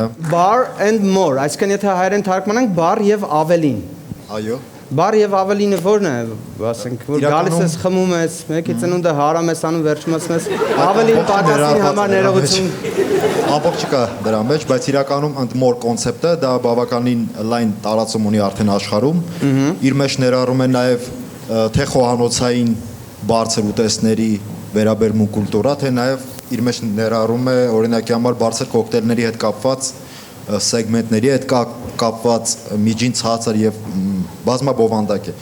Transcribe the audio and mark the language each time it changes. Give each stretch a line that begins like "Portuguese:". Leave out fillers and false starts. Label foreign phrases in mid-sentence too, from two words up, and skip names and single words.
Armenian: Bar and More, այսինքն եթե հայերեն թարգմանենք բար եւ ավելին։ Այո։ Բար եւ ավելինը ո՞րն է, ասենք, որ գալիս ես խմում ես, մեկի ծնունդը հարամ ես անում, վերջում ասում ես ավելին պատասխանի համար ներողություն։ Ամբողջ չկա դրա մեջ, բայց իրականում
English: and more
Armenian: կոնցեպտը դա բավականին լայն տարածում ունի արդեն աշխարհում։ Իր մեջ ներառում է նաեւ թե խոհանոցային բարձր ուտեստների վերաբերմունք կուլտուրա, թե նաեւ իր մեջ ներառում է օրինակի համար բարձր կոկտեյլների հետ կապված սեգմենտների հետ կապված միջին ցածր եւ բազմաբովանդակ է։